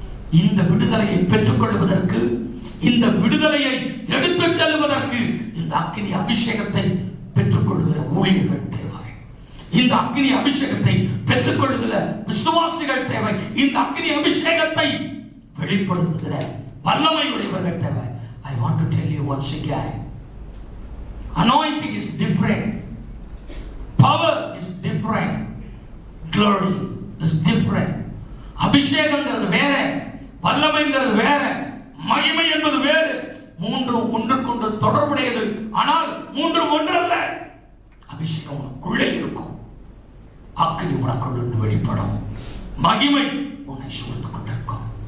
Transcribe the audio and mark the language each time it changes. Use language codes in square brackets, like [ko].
[ta] இந்த விடுதலையை பெற்றுக் கொள்வதற்கு, இந்த விடுதலையை எடுத்துச் செல்வதற்கு இந்த அக்கினி அபிஷேகத்தை பெற்றுக் கொள்கிற ஊழியர்கள் தேவை. இந்த அக்கினி அபிஷேகத்தை பெற்றுக் கொள்கிற விசுவாசிகள் தேவை. இந்த அக்கினி அபிஷேகத்தை வெளிப்படுத்துகிற வல்லமையுடையவர்கள் தேவை. [en] I want to tell you once again, anointing is different, power is different, glory is different. [ta] அபிஷேகங்கிறது வேற, வல்லமைங்கிறது வேற, மகிமை என்பது வேறு. மூன்றும் ஒன்றுக்கொன்று தொடர்புடையது. ஆனால் மூன்றும் ஒன்றல்ல. அபிஷேகம் உனக்குள்ளே இருக்கும், அக்கினி உனக்குள்ள வெளிப்படும், மகிமை உன்னை சூழ்ந்து கொண்டிருக்கும்.